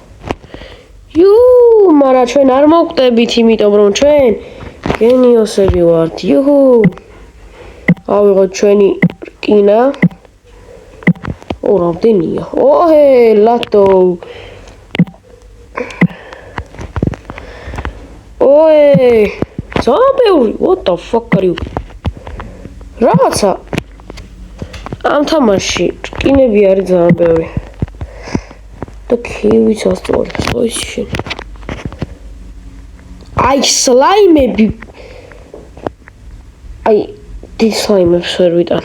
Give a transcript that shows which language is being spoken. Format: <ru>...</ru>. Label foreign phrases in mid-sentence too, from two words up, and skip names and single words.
<ka>მაგრამ ჩვენ არ მოვკვდებით, იმიტომ რომ ჩვენ გენიოსები ვართ. ავიღოთ ჩვენი რკინა. რამდენია? ლატო. ძალიან ბევრი.</ka> <en>What the fuck are you?</en> <ka>რაღაცა ამ თამაში რკინები არის ძალიან ბევრი. და ქივიც ასწორებს, ის შენ. აი სლაიმები. აი დის სლაიმებს ვერ ვიტან.</ka>